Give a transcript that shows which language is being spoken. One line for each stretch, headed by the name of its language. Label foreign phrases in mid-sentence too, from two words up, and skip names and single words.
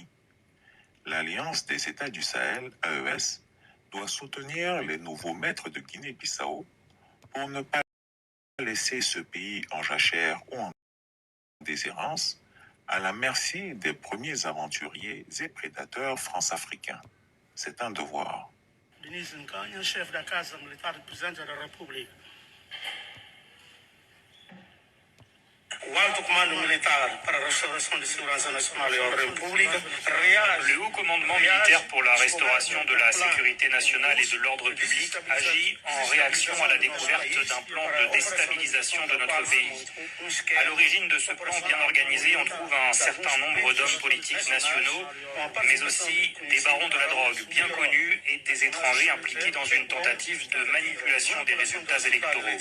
French: L'Alliance des États du Sahel, AES, doit soutenir les nouveaux maîtres de Guinée-Bissau pour ne pas laisser ce pays en jachère ou en déshérence à la merci des premiers aventuriers et prédateurs france-africains. C'est un devoir. Denise Nkanyi, chef de la Casa Militaire du président de la République.
Portuguese: O alto comando militar para a restauração de segurança nacional e ordem pública reage.
French: Le haut commandement militaire pour la restauration de la sécurité nationale et de l'ordre public agit en réaction à la découverte d'un plan de déstabilisation de notre pays. À l'origine de ce plan bien organisé, on trouve un certain nombre d'hommes politiques nationaux, mais aussi des barons de la drogue bien connus et des étrangers impliqués dans une tentative de manipulation des résultats électoraux.